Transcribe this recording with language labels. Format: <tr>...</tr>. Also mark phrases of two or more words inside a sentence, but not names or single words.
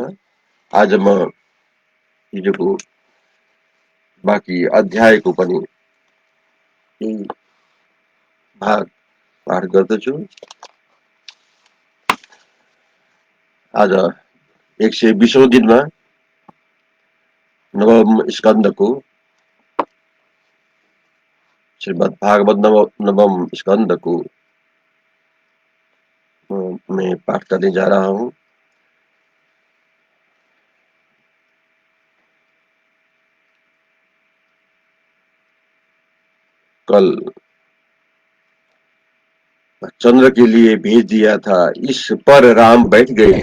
<ne>आज म हिजोको बाँकी अध्यायको पनि केही भाग पाठ गर्दछु। आज 120औं दिनमा नवम स्कन्दको श्रीमद् भागवत</ne> <hi>नवम स्कंद को मैं पाठ करने जा रहा हूँ। कल चंद्र के लिए भेज दिया था, इस पर राम बैठ गए।</hi>